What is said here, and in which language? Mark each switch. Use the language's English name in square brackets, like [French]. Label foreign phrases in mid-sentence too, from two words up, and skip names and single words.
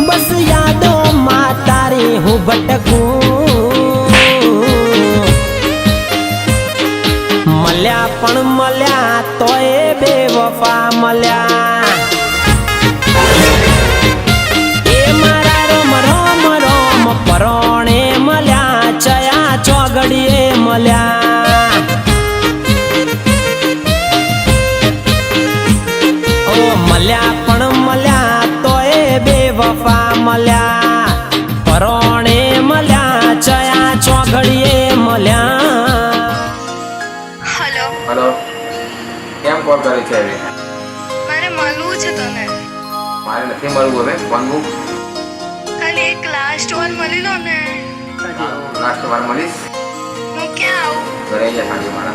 [Gujarati] બસ યાદો માં તારી હું ભટકું। મળ્યા પણ મળ્યા તોય બેવફા મળ્યા। એ મારા રોમ રોમ રોમ પરોણે મળ્યા ચયા ચૌગડિએ મળ્યા। ઓ મળ્યા પણ મળ્યા તોય બેવફા મળ્યા। પરોણે મળ્યા ચયા ચૌગડિએ મળ્યા। हेलो हेलो, કેમ કોલ કરે છે હવે? મારે મળવું છે તને। મારે નથી મળવું હવે, ફોન મૂક। ખાલી એક લાસ્ટ વાર મળી લો ને। લાસ્ટ વાર મળીશ। હું ક્યાં આવું? ઘરે જા સાંજે મારા।